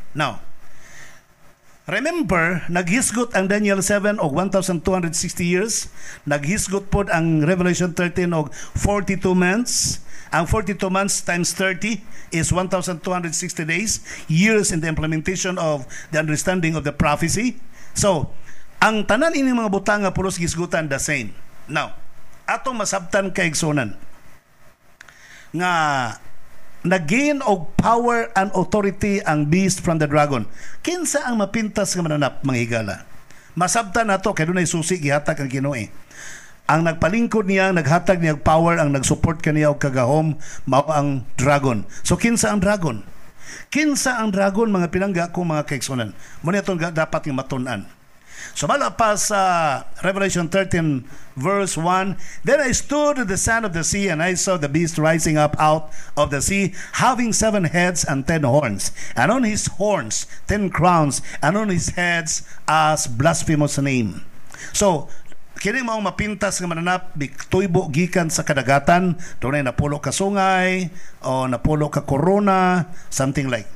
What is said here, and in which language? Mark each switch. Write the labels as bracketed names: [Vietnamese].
[Cebuano] Now, remember, naghisgot ang Daniel 7 og 1,260 years. Naghisgot pod ang Revelation 13 og 42 months. [English] Ang 42 months times 30 is 1,260 days, years in the implementation of the understanding of the prophecy. [Cebuano] So, ang tanan ini mga butang nga pulos gisgutan the same. Now, atong masabtan kaigsunan nga nag-gain og [English] power and authority [Cebuano] ang beast from the dragon. Kinsa ang mapintas nga mananap, mga higala? Masabtan nato kay dunay susi gihatag ang Ginoo. Ang nagpalingkod niya, naghatag niya power, ang nagsupport kaniya og kagahom, mao ang dragon. So kinsa ang dragon? Kinsa ang dragon, mga pinangga ko, mga kaigsunan? Muna itong dapat nga matun-an. So mala pa sa [English] Revelation 13 verse 1, then I stood at the sand of the sea, and I saw the beast rising up out of the sea, having 7 heads and 10 horns, and on his horns 10 crowns, and on his heads as blasphemous name. [Cebuano] So kini mao mapintas nga mananap, tuybo gikan sa kadagatan, dunay napulo ka sungay o napulo ka corona, something like.